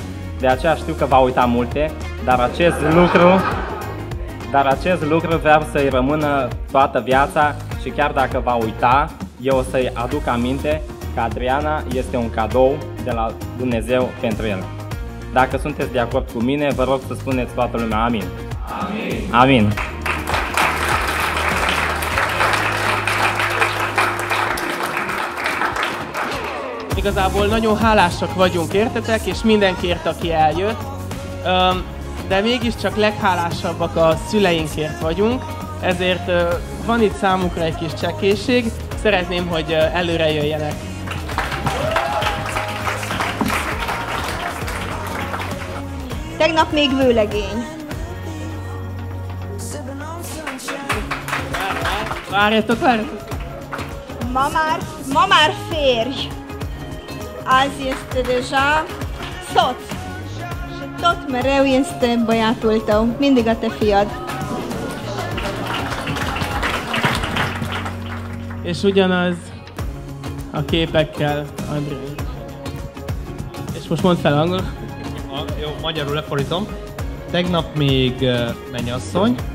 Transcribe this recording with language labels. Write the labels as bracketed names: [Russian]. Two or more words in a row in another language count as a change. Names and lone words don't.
[Romanian] De aceea știu că va uita multe, dar acest lucru vreau să-i rămână toată viața și chiar dacă va uita, eu o să-i aduc aminte că Adriana este un cadou de la Dumnezeu pentru el. Dacă sunteți de acord cu mine, vă rog să spuneți toată lumea amin. Amin. Amin. [Hungarian] Igazából nagyon hálásak vagyunk értetek, és mindenkiért, aki eljött, de mégiscsak leghálásabbak a szüleinkért vagyunk, ezért van itt számukra egy kis csekészség, szeretném, hogy előre jöjjenek. Tegnap még vőlegény. Várjatok! Ma már férj. [Romanian] Azi este deja soț. Și tot mereu este băiatul tău, [Hungarian] mindig a te fiad. És ugyanaz a képekkel, André. És most mondd fel angol. Jó, magyarul lefordítom. Tegnap még mennyasszony.